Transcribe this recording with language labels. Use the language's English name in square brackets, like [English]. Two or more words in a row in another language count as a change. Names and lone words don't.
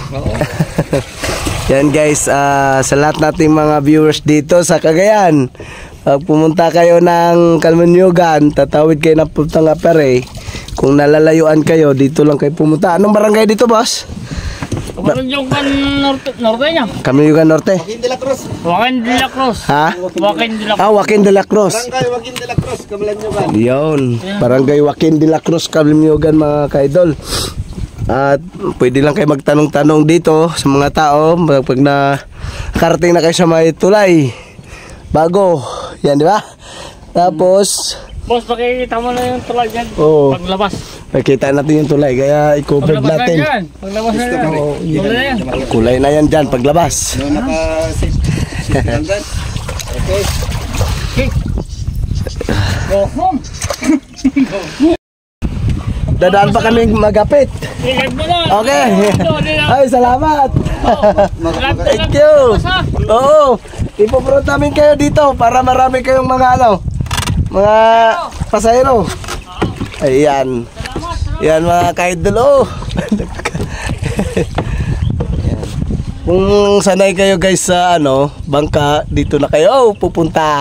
[Filipino] Yan guys, sa lahat nating mga viewers dito sa Cagayan, pag pumunta kayo ng Kalmanyugan, tatawid kayo ng Puntang Apere. kung nalalayuan kayo, dito lang kayo pumunta. Anong barangay dito, boss? Kaparoon yung kan norte niya. Kamiyugan Norte. Joaquin de la Cruz. Joaquin de la Cruz. Ha? Joaquin de la Cruz. Ah, Joaquin de la Cruz. Barangay Joaquin de la Cruz, Kamalan nyo ba? Yun. Barangay Joaquin de la Cruz, Kamiyugan, mga kaidol. At pwede lang kayo magtanong-tanong dito sa mga tao pag nakarating na kayo sa may tulay. Bago. Yan, di ba? Tapos, Boss, pakikita mo na yung tulay dyan. Oo. Paglabas. makita natin yung tulay. Kaya i-cover Paglabas na natin. yan. Paglabas na yan. Tulay na yan. Kulay na yan dyan paglabas. No, naka-sit lang dyan. Okay. [English] Go home. [Filipino] Dadaan pa kami magapit. Ilag mo na. Okay. Ito, di na. Ay, salamat. [English] Thank you. [Filipino] Oo. Ipopront namin kayo dito para marami kayong mga mga pasahero. Ayan. Yan mga kaidol. Oh. Ayan. Kung sanay kayo guys sa bangka, dito na kayo pupunta.